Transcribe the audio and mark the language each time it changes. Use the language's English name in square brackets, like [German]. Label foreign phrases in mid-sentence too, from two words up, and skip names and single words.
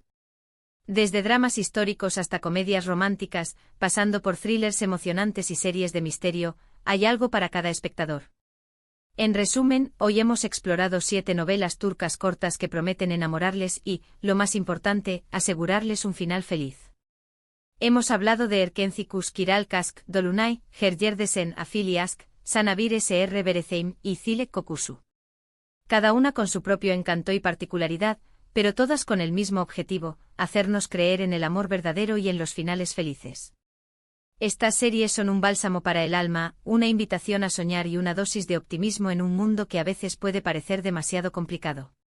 [Spanish] Desde dramas históricos hasta comedias románticas, pasando por thrillers emocionantes y series de misterio, hay algo para cada espectador. En resumen, hoy hemos explorado 7 novelas turcas cortas que prometen enamorarles y, lo más importante, asegurarles un final feliz. Hemos hablado de Erkenci Kiral Kask, Dolunay, Herjerdesen Afili Ask, Sanabir Sr. Berezeim y Zilek Kokusu. Cada una con su propio encanto y particularidad, pero todas con el mismo objetivo, hacernos creer en el amor verdadero y en los finales felices. Estas series son un bálsamo para el alma, una invitación a soñar y una dosis de optimismo en un mundo que a veces puede parecer demasiado complicado.